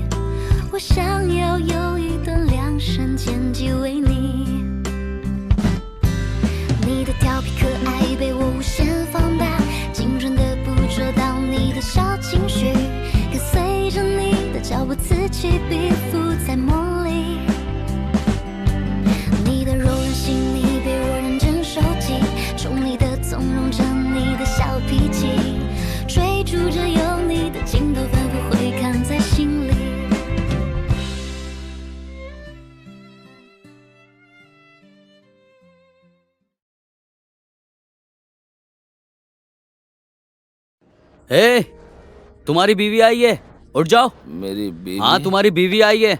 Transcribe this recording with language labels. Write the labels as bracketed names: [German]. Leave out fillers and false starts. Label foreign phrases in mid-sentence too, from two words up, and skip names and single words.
[Chinese] 我想要有一段量身剪辑为你，你的调皮可爱被我无限放大，精准的捕捉到你的小情绪，跟随着你的脚步此起彼伏在梦里。你的柔软细腻被我认真收集，宠溺的纵容着你的小脾气，追逐着有你的镜头反复回看在心里。 [Hindi] ए, तुम्हारी बीवी आई है, उठ जाओ। मेरी बीवी? हाँ, तुम्हारी बीवी आई है।